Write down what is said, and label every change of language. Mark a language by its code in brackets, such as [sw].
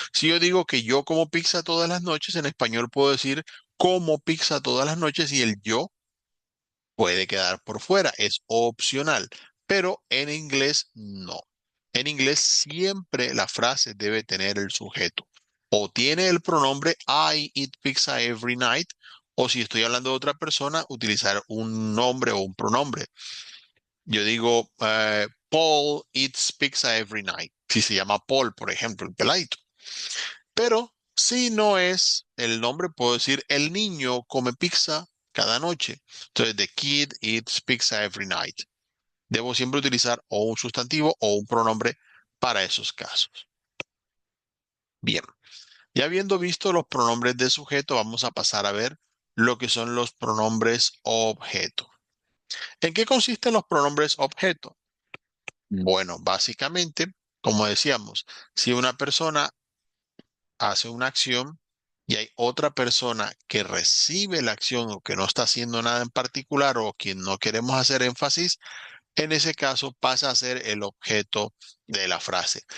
[es] Si yo digo que yo como pizza todas las noches, en español puedo decir como pizza todas las noches y el yo puede quedar por fuera, es opcional, pero en inglés no. En inglés siempre la frase debe tener el sujeto. O tiene el pronombre [en] I eat pizza every night, [es] o si estoy hablando de otra persona, utilizar un nombre o un pronombre. Yo digo, [en] Paul eats pizza every night. [es] Si se llama Paul, por ejemplo, el peladito. Pero si no es el nombre, puedo decir, el niño come pizza cada noche. [en] Entonces, the kid eats pizza every night. [es] Debo siempre utilizar o un sustantivo o un pronombre para esos casos. Bien, ya habiendo visto los pronombres de sujeto, vamos a pasar a ver lo que son los pronombres objeto. ¿En qué consisten los pronombres objeto? Bueno, básicamente, como decíamos, si una persona hace una acción y hay otra persona que recibe la acción o que no está haciendo nada en particular o quien no queremos hacer énfasis, en ese caso pasa a ser el objeto de la frase.